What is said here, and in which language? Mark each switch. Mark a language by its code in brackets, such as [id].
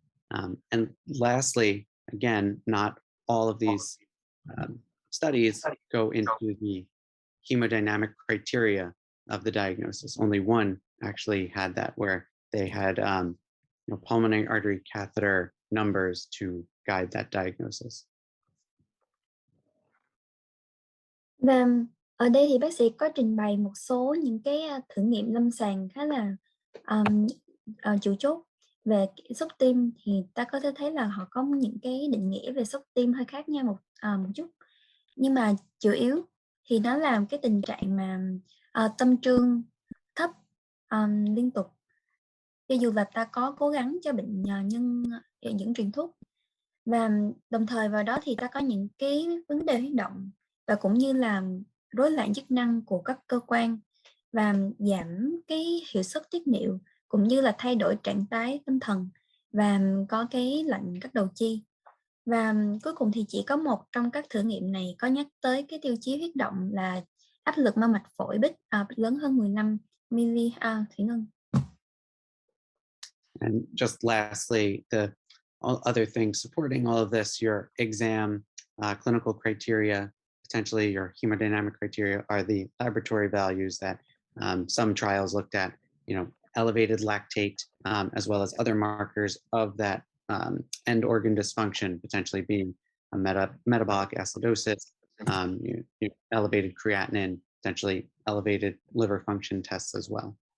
[en] And lastly, again, not all of these studies go into the hemodynamic criteria of the diagnosis. Only one actually had that, where they had pulmonary artery catheter numbers to guide that diagnosis. [vi] Và ở đây thì bác sĩ có trình bày một số những cái thử nghiệm lâm sàng khá là chủ chốt về sốc tim. Thì ta có thể thấy là họ có những cái định nghĩa về sốc tim hơi khác nhau một chút, nhưng mà chủ yếu thì nó là cái tình trạng mà tâm trương thấp liên tục, cho dù là ta có cố gắng cho bệnh nhân dẫn truyền thuốc, và đồng thời vào đó thì ta có những cái vấn đề huyết động và cũng như là rối loạn chức năng của các cơ quan và giảm cái hiệu suất tiết niệu, cũng như là thay đổi trạng thái tâm thần và có cái lạnh các đầu chi. Và cuối cùng thì chỉ có một trong các thử nghiệm này có nhắc tới cái tiêu chí huyết động là áp lực mau mạch phổi bích lớn hơn 15 mili thủy ngân. [en] And just lastly, the other things supporting all of this, your exam, clinical criteria, potentially your hemodynamic criteria, are the laboratory values that some trials looked at, elevated lactate, as well as other markers of that end organ dysfunction, potentially being a metabolic acidosis, elevated creatinine, potentially elevated liver function tests as well.